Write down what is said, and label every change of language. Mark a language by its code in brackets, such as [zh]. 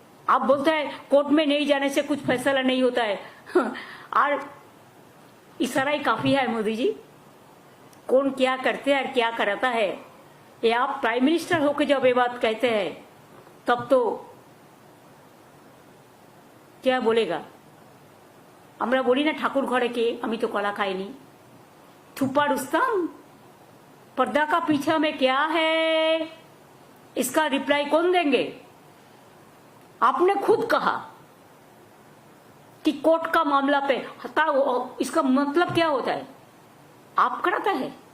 [hi] आप बोलते हैं कोर्ट में नहीं जाने से कुछ फैसला नहीं होता है और इशारा ही काफी है मोदी जी। कौन क्या करते हैं और क्या कराता है, ये आप प्राइम मिनिस्टर होकर जब ये बात कहते हैं तब तो क्या बोलेगा? [bn] আমরা বলি না ঠাকুর ঘরে কে, আমি তো কলা খাইনি। [hi] थुप्पा रुस्तम, पर्दा का पीछे में क्या है, इसका रिप्लाई कौन देंगे? आपने खुद कहा कि कोर्ट का मामला पे इसका मतलब क्या होता है? आप कराता है।